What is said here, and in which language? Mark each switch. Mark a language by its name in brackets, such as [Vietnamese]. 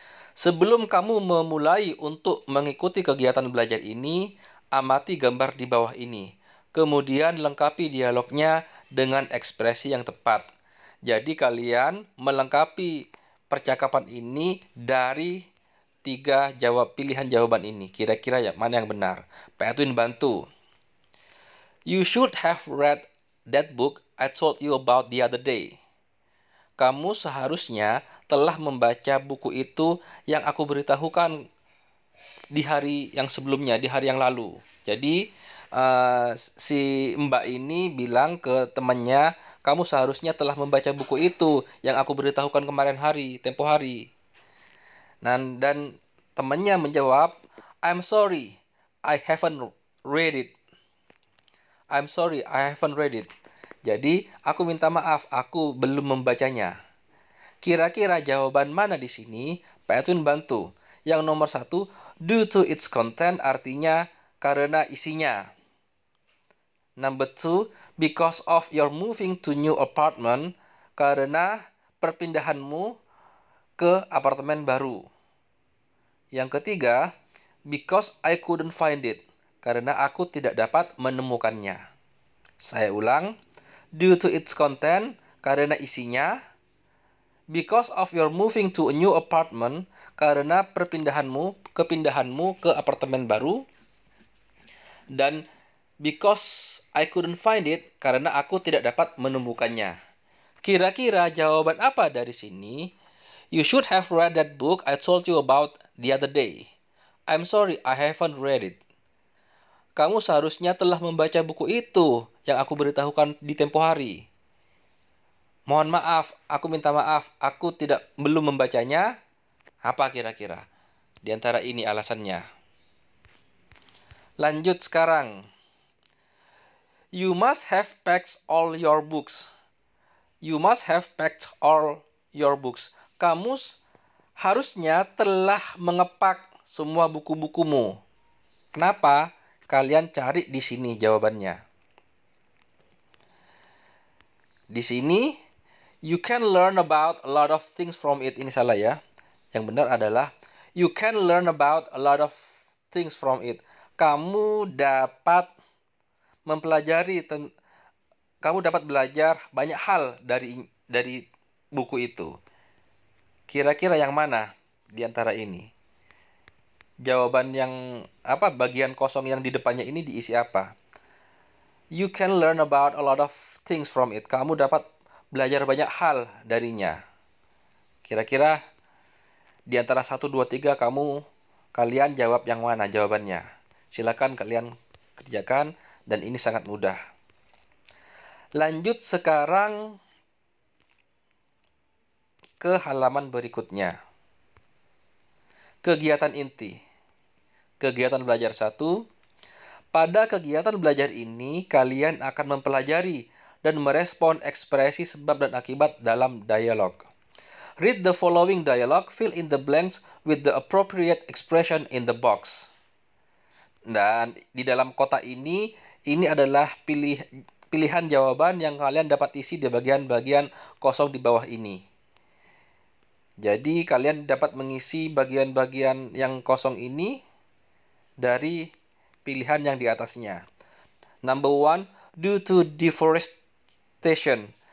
[Indonesian] Sebelum kamu memulai untuk mengikuti kegiatan belajar ini, amati gambar di bawah ini. Kemudian lengkapi dialognya dengan ekspresi yang tepat. Jadi kalian melengkapi percakapan ini dari 3 pilihan jawaban ini. Kira-kira mana yang benar? Pak Edwin bantu. [English] You should have read that book I told you about the other day. [Indonesian] Kamu seharusnya telah membaca buku itu yang aku beritahukan di hari yang sebelumnya, di hari yang lalu. Jadi, si Mbak ini bilang ke temannya, kamu seharusnya telah membaca buku itu yang aku beritahukan kemarin tempo hari. Dan temannya menjawab, [English] I'm sorry, I haven't read it. I'm sorry, I haven't read it. [Indonesian] Jadi, aku minta maaf, aku belum membacanya. Kira-kira jawaban mana di sini? Pak Edwin bantu. Yang nomor 1, [English] due to its content [Indonesian] artinya karena isinya. [English] Number 2, because of your moving to new apartment, [Indonesian] karena perpindahanmu ke apartemen baru. Yang ketiga, [English] because I couldn't find it, [Indonesian] karena aku tidak dapat menemukannya. Saya ulang, [English] due to its content, [Indonesian] karena isinya. [English] Because of your moving to a new apartment, [Indonesian] karena kepindahanmu ke apartemen baru. Dan [English] because I couldn't find it, [Indonesian] karena aku tidak dapat menemukannya. Kira-kira jawaban apa dari sini? [English] You should have read that book I told you about the other day. I'm sorry, I haven't read it. [Indonesian] Kamu seharusnya telah membaca buku itu yang aku beritahukan di tempo hari. Mohon maaf, aku minta maaf, aku belum membacanya. Apa kira-kira? Di antara ini alasannya. Lanjut sekarang. [English] You must have packed all your books. You must have packed all your books. [Indonesian] Kamu harusnya telah mengepak semua buku-bukumu. Kenapa? Kalian cari di sini jawabannya. Di sini, [English] you can learn about a lot of things from it. [Indonesian] Ini salah ya. Yang benar adalah, [English] you can learn about a lot of things from it. [Indonesian] Kamu dapat belajar banyak hal dari buku itu. Kira-kira yang mana di antara ini? Jawaban yang bagian kosong yang di depannya ini diisi apa? [English] You can learn about a lot of things from it. [Indonesian] Kamu dapat belajar banyak hal darinya. Kira-kira di antara 1, 2, 3 kalian jawab yang mana jawabannya? Silakan kalian kerjakan dan ini sangat mudah. Lanjut sekarang ke halaman berikutnya. Kegiatan inti. Kegiatan belajar 1. Pada kegiatan belajar ini, kalian akan mempelajari dan merespon ekspresi sebab dan akibat dalam dialog. [English] Read the following dialogue, fill in the blanks with the appropriate expression in the box. [Indonesian] Dan di dalam kotak ini adalah pilihan jawaban yang kalian dapat isi di bagian-bagian kosong di bawah ini. Jadi kalian dapat mengisi bagian-bagian yang kosong ini dari pilihan yang di atasnya. [English] Number 1, due to deforestation.